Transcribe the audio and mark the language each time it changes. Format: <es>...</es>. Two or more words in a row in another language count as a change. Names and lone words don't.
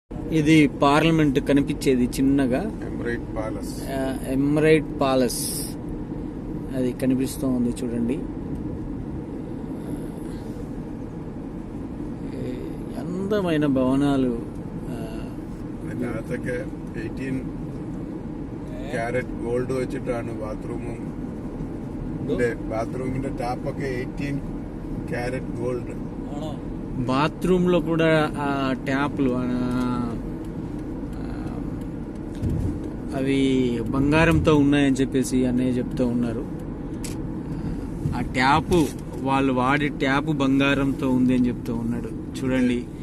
<te>ఇది పార్లమెంట్ కనిపించేది చిన్నగా, ఎమరైట్ ప్యాలెస్ అది కనిపిస్తూ ఉంది చూడండి. అందమైన భవనాలు.</te> <ml>18</ml> <en>carat gold</en> <ml>വെച്ചിട്ടാണ് ബാത്റൂമിന്റെ ടാപ്പൊക്കെ 18</ml> <en>carat gold.</en> <te>బాత్రూమ్ లో కూడా ఆ ట్యాప్లు అవి బంగారంతో ఉన్నాయని చెప్పేసి అన్నయ్య చెప్తూ ఉన్నారు. ఆ ట్యాపు వాళ్ళు వాడే ట్యాపు బంగారంతో ఉంది అని చెప్తూ ఉన్నాడు చూడండి.</te>